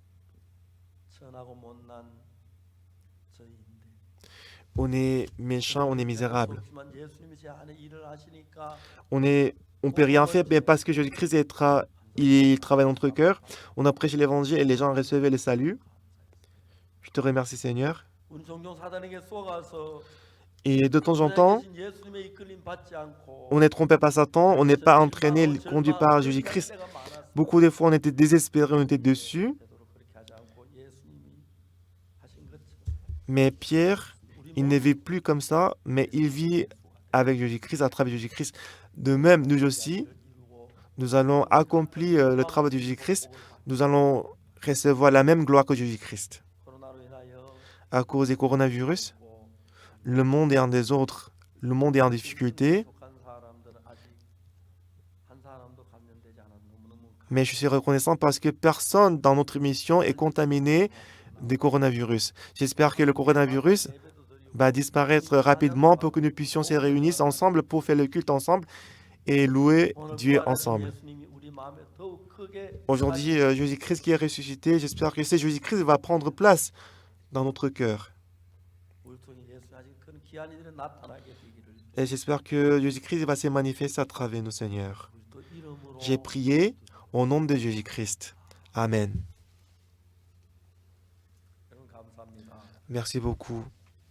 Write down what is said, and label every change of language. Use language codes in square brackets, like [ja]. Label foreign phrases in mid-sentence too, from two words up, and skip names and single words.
[fr] On est méchants, on est misérables. On ne peut rien faire, mais parce que Jésus-Christ il travaille dans notre cœur. On a prêché l'évangile et les gens ont reçu le salut. Je te remercie Seigneur. Et de temps en [ko] 우리 안에 [fr] temps, [ko] 계신 예수님의 이끌림 받지 않고 [fr] on est trompé par Satan, on n'est pas entraîné, [ko] 실망하고 [fr] conduit par [ko] 절망하고 [fr] Jésus-Christ. [ko] 회개할 때가 많았어. [fr] Beaucoup de fois, on était désespérés, on était déçus. [ko] 되도록 그렇게 하지 않고 예수님이 하신 것처럼 [fr] Mais Pierre, [ko] 우리 [fr] il ne vit plus comme ça, mais il vit avec Jésus-Christ, à travers Jésus-Christ. De même, nous aussi, nous allons accomplir le travail de Jésus-Christ. Nous allons recevoir la même gloire que Jésus-Christ. [ko] 코로나로 인하여 [fr] À cause du coronavirus, le monde est en désordre, le monde est en difficulté, [ko] 속한 사람들은 아직 한 사람도 감염되지 않아서 너무너무 [fr] mais je suis reconnaissant parce que personne dans notre mission est contaminé du coronavirus. J'espère que le coronavirus va disparaître rapidement pour que nous puissions se réunir ensemble pour faire le culte ensemble et louer Dieu ensemble. [ko] 예수님이 우리 마음에 더욱 크게 [fr] Aujourd'hui, Jésus-Christ qui est ressuscité, j'espère que ce Jésus-Christ va prendre place dans notre cœur. [ko] 우리 통해 예수 하신 큰 귀한 일이 나타나게 되기를 [fr] Et j'espère que Jésus-Christ va se manifester à travers nous, Seigneur. [ko] 우리 또 이름으로 [fr] J'ai prié au nom de Jésus-Christ. Amen. [ko] 여러분 감사합니다. [fr] Merci beaucoup.